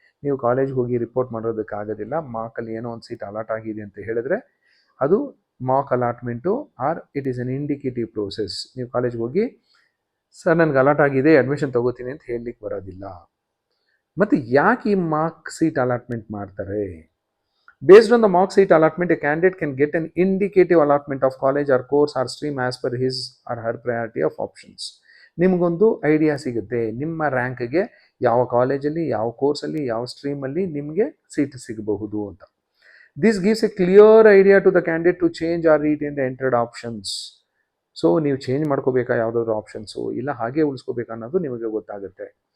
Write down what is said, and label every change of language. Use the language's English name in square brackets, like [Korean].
[Kannada] ನೀವು ಕಾಲೇಜ್ಗೆ ಹೋಗಿ ರಿಪೋರ್ಟ್ ಮಾಡೋದಕ್ಕಾಗೋದಿಲ್ಲ. ಮಾರ್ಕಲ್ಲಿ ಏನೋ ಒಂದು ಸೀಟ್ ಅಲಾಟ್ ಆಗಿದೆ ಅಂತ ಹೇಳಿದ್ರೆ ಅದು Mach allotment [English] Or it is an indicative process. [Kannada] ನೀವು ಕಾಲೇಜ್ಗೆ ಹೋಗಿ ಸರ್ ನನಗೆ ಅಲಾಟ್ ಆಗಿದೆ ಅಡ್ಮಿಷನ್ ತೊಗೋತೀನಿ ಅಂತ ಹೇಳಲಿಕ್ಕೆ ಬರೋದಿಲ್ಲ. ಮತ್ತು ಯಾಕೆ ಈ ಮಾರ್ಕ್ ಸೀಟ್ ಅಲಾಟ್ಮೆಂಟ್ ಮಾಡ್ತಾರೆ? [English] Based on the mark seat allotment, a candidate can get an indicative allotment of college or course or stream as per his or her priority of options. [Kannada] ನಿಮಗೊಂದು idea ಸಿಗುತ್ತೆ ನಿಮ್ಮ ರ್ಯಾಂಕ್ಗೆ ಯಾವ ಕಾಲೇಜಲ್ಲಿ, ಯಾವ ಕೋರ್ಸಲ್ಲಿ, ಯಾವ ಸ್ಟ್ರೀಮಲ್ಲಿ ನಿಮಗೆ seat ಸಿಗಬಹುದು ಅಂತ. [English] This gives a clear idea to the candidate to change or retain the entered options. [Kannada] So ನೀವು ಚೇಂಜ್ ಮಾಡ್ಕೋಬೇಕಾ ಯಾವುದಾದ್ರು ಆಪ್ಷನ್ಸು, ಇಲ್ಲ ಹಾಗೆ ಉಳಿಸ್ಕೋಬೇಕಾ ಅನ್ನೋದು ನಿಮಗೆ ಗೊತ್ತಾಗುತ್ತೆ.